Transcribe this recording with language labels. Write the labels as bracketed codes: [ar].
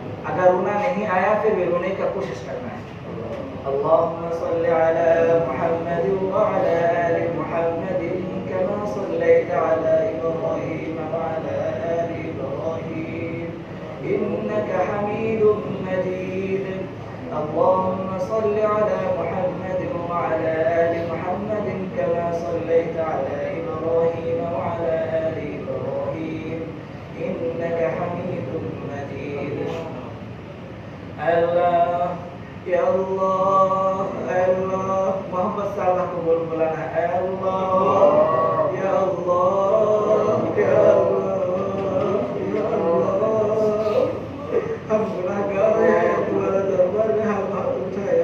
[hi] अगर रोना नहीं आया फिर भी रोने का कोशिश करना है। [ar] اللهم صل على محمد وعلى آل محمد كما صليت على إبراهيم وعلى آل إبراهيم إنك حميد مجيد। اللهم صل على محمد وعلى آل محمد كما صليت على إبراهيم وعلى آل إبراهيم إنك حميد مجيد। [hi] अल्लाह या अल्लाह अल्लाह मोहब्बत से अल्लाह को बुलाना है। अल्लाह या अल्लाह या अल्लाह या अल्लाह, हम गुनाहगार हैं, तुम्हारे दरबार में हम हाथ उठाए।